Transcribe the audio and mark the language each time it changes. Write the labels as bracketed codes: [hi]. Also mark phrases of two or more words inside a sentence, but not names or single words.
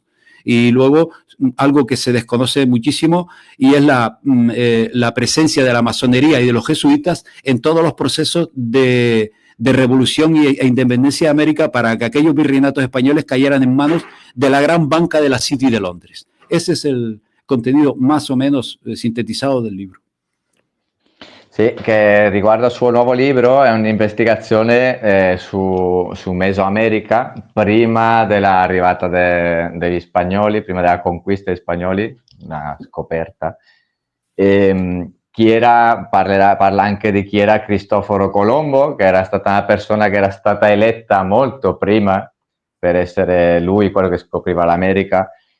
[es] Y luego, algo que se desconoce muchísimo, y es la presencia de la masonería y de los jesuitas en todos los procesos de revolución e independencia de América, para que aquellos virreinatos españoles cayeran en manos de la gran banca de la City de Londres. Ese es el contenido más o menos sintetizado del libro. [it] Sì, che riguarda il suo nuovo libro, è un'investigazione su Mesoamerica prima dell'arrivata degli spagnoli, prima della conquista degli spagnoli, una scoperta. Parla anche di chi era Cristoforo Colombo, che era stata una persona che era stata eletta molto prima per essere lui quello che scopriva l'America.